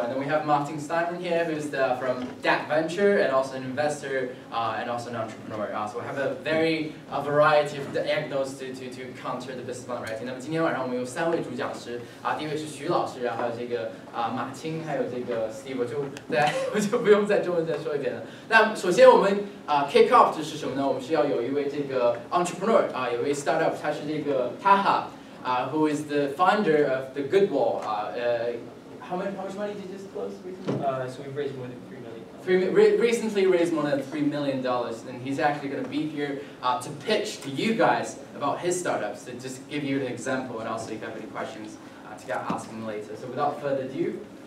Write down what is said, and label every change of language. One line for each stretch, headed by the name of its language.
English: And then we have Martin Steinman here, who's from DAT Venture and also an investor and also an entrepreneur. So we have a variety of angles to counter the business plan writing.
Chinese: 那么今天晚上我们有3位主讲师第一位是徐老师，然后还有这个马青，还有这个 Steve， 我就不用在中文再说一遍了。那首先我们kick off 是什么呢？我们是要有一位这个 entrepreneur 有一位 startup， 他是这个 Taha，
English: who is the founder of the Goodwall. How much money did you just close recently? So we've raised more than $3 million. Recently raised more than $3 million, and he's actually going to be here to pitch to you guys about his startups, to just give you an example, and also if you have any questions, to ask him later. So without further ado,